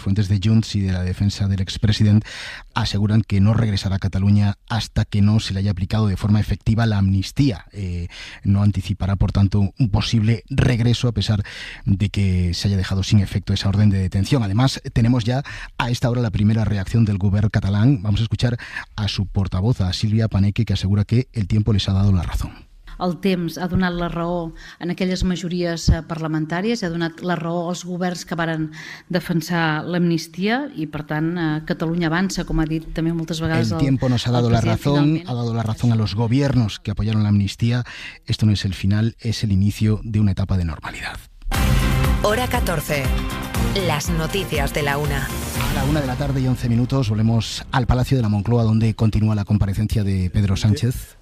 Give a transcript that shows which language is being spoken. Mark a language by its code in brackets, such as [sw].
[es] Fuentes de Junts y de la defensa del expresidente aseguran que no regresará a Cataluña hasta que no se le haya aplicado de forma efectiva la amnistía. No anticipará, por tanto, un posible regreso a pesar de que se haya dejado sin efecto esa orden de detención. Además, tenemos ya a esta hora la primera reacción del gobierno catalán. Vamos a escuchar a su portavoz, a Silvia Paneque, que asegura que el tiempo les ha dado la razón. [ca] El temps ha donat la raó en aquelles majories parlamentàries, ha donat la raó als governs que varen defensar l'amnistia i, per tant, Catalunya avança, com ha dit també moltes vegades [es] el tiempo nos ha dado la razón, finalment. Ha dado la razón a los gobiernos que apoyaron la amnistía. Esto no es el final, es el inicio de una etapa de normalidad. Hora 14. Las noticias de la una. A la una de la tarde y 11 minutos volvemos al Palacio de la Moncloa, donde continúa la comparecencia de Pedro Sánchez.